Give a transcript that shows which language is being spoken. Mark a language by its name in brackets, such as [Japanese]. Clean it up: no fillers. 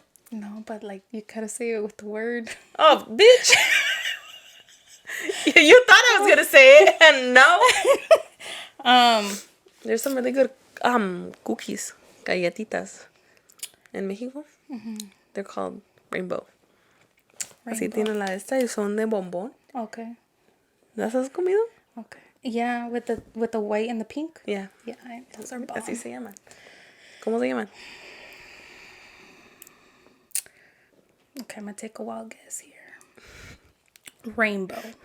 [English] No, but like you gotta say it with the word. Oh, bitch! You thought I was gonna say it, and no. There's some really good cookies, galletitas, in Mexico. Mm-hmm. They're called rainbow. [Spanish] Así tienen la esta y son de bombón. [English] Okay. [Spanish] ¿Las has comido? [English] Okay. Yeah, with the white and the pink. Yeah. Yeah, those are bomb. [Spanish] Así se llaman. ¿Cómo se llaman? [English] Okay, I'm gonna take a wild guess here. Rainbow.